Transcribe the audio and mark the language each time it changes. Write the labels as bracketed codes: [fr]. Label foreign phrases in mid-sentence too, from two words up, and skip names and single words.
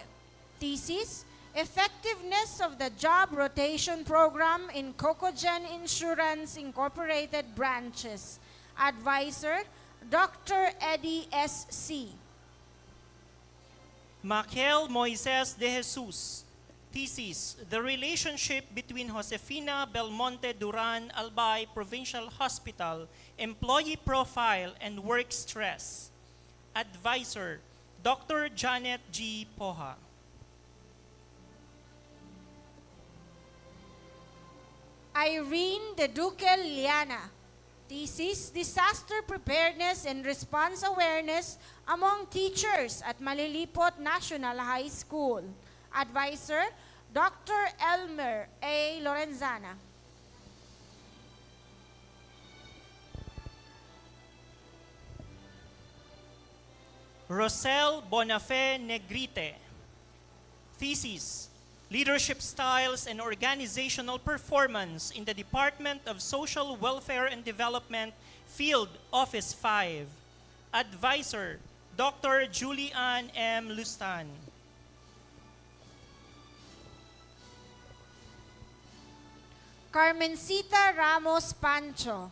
[en] Thesis, Effectiveness of the Job Rotation Program in Cocogen Insurance Incorporated branches. Advisor, Dr. Eddie S. C. Maquel Moises de Jesus. Thesis, the relationship between Josefina Belmonte Duran Albay Provincial Hospital, employee profile, and work stress. Advisor, Dr. Janet G. Poha. Irene De Duque Liana. Thesis, Disaster Preparedness and Response Awareness among Teachers at Malilipot National High School. Advisor, Dr. Elmer A. Lorenzana. Rosel Bonafé Negrite. Thesis, Leadership Styles and Organizational Performance in the Department of Social Welfare and Development, Field Office 5. Advisor, Dr. Julian M. Lustan. Carmencita Ramos Pancho.